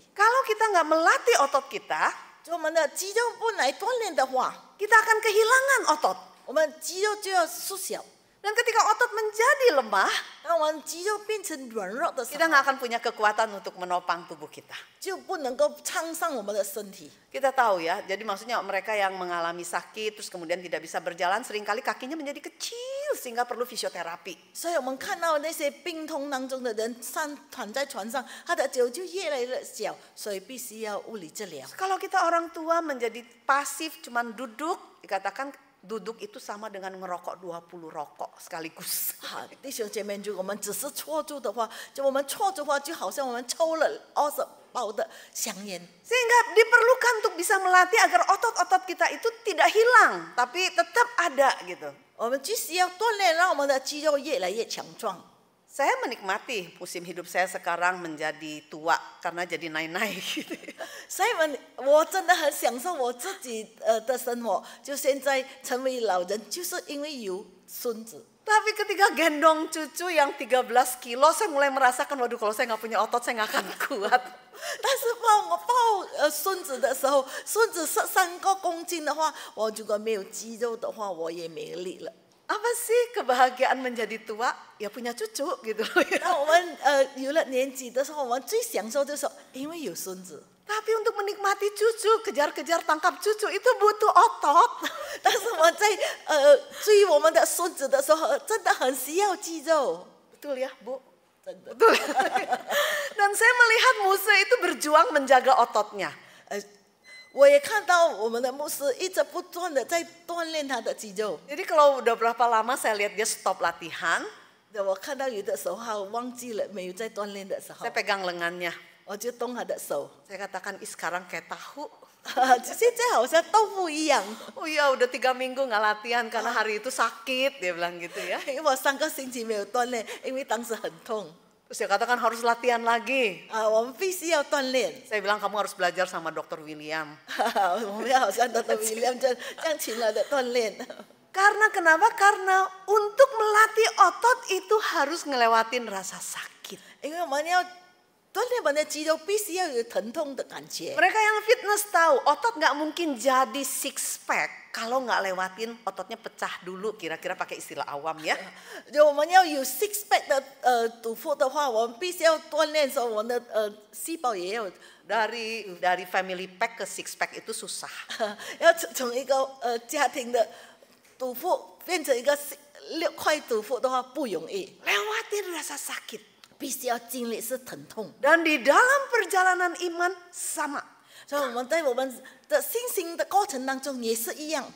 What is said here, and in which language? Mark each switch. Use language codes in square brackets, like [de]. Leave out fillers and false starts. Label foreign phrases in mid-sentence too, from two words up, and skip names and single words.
[id] Kalau kita nggak melatih otot kita, [zh] 就我们的肌肉不来锻炼的话， [id] kita akan kehilangan otot. [zh] 我们肌肉就要缩小。 [id] Dan ketika otot menjadi lemah, [zh] 当我们肌肉变成软弱的时 [id] kita [zh] 候， [id] nggak akan punya kekuatan untuk menopang tubuh kita. [zh] 就不能够撑上我们的身体。 [id] Kita tahu ya, jadi maksudnya mereka yang mengalami sakit terus kemudian tidak bisa berjalan, seringkali kakinya menjadi kecil sehingga perlu fisioterapi. [zh] 所以我们看到那些病痛当中的人躺在床上，他的脚就越来越小，所以必须要物理治疗。 [id] Kalau kita orang tua menjadi pasif, cuman duduk, dikatakan duduk itu sama dengan ngerokok 20 rokok sekaligus. [zh] 好，弟兄姐妹，如果我们只是坐住的话，我们坐住的话，就好像我们抽了20包的香烟。 [id] Sehingga diperlukan untuk bisa melatih agar otot-otot kita itu tidak hilang, tapi tetap ada gitu. [zh] 我们必须要锻炼，让我们的肌肉越来越强壮。 [id] Saya menikmati musim hidup saya sekarang menjadi tua karena jadi naik-naik gitu. [zh] 所以我真的很享受我自己的生活，就现在成为老人，就是因为有孙子。 [id] Tapi ketika gendong cucu yang 13 kilo, saya mulai merasakan, waduh kalau saya nggak punya otot saya nggak akan kuat. [zh] 但是我抱孙子的时候，孙子13公斤的话，我如果没有肌肉的话，我也没力了。 [id] Apa sih kebahagiaan menjadi tua? Ya punya cucu gitu loh ya. [zh] 那我们有了年纪的时候，我们最享受就是因为有孙子。 [id] Tapi untuk menikmati cucu, kejar-kejar tangkap cucu itu butuh otot. [zh] 但是我在追我们的孙子的时候，真的很需要肌肉。 [id] Betul ya, Bu? [zh] 真的。 [id] Betul. Dan saya melihat Muse itu berjuang menjaga ototnya. [zh] 我也看到我们的牧师一直不断的在锻炼他的肌肉。 [id] Jadi kalau udah berapa lama saya lihat dia stop latihan, [zh] 我看到有的时候他忘记了没有在锻炼的时候 [id] saya，pegang lengannya. [zh] 我就动他的手。 [id] Saya katakan, ih sekarang kayak tahu. [zh] 现在好像豆腐一样。 [id] Oh iya udah 3 minggu nggak latihan karena hari itu sakit, dia bilang gitu ya. [zh] 因为我3个星期没有锻炼，因为当时很痛。 [id] Terus dia katakan harus latihan lagi. [zh] 我们必须要锻炼。 [id] Saya bilang kamu harus belajar sama Dr. William. [zh] 我们要好像Dr. William 这样勤劳的锻炼。 [id] Karena kenapa? Karena untuk melatih otot itu harus ngelewatin rasa sakit. [zh] 因为我们要锻炼我们的肌肉，必须要有疼痛的感觉。 [id] Mereka yang fitness tahu otot nggak mungkin jadi [en] six pack [id] kalau nggak lewatin ototnya pecah dulu. Kira-kira pakai istilah awam ya. [zh] 就我们要有 [en] six pack [zh] 的肚腹的话，我们必须要锻炼，说我们的细胞也要 [id] Dari [en] family pack [id] ke [en] six pack [id] itu susah. [zh] 要从一个家庭的肚腹变成一个6块肚腹的话不容易， [id] Lewatin rasa sakit. [zh] 必须要经历是疼痛。 [id] Dan di dalam perjalanan iman sama. [zh] 所以我们在我们的信心的过程当中也是一样。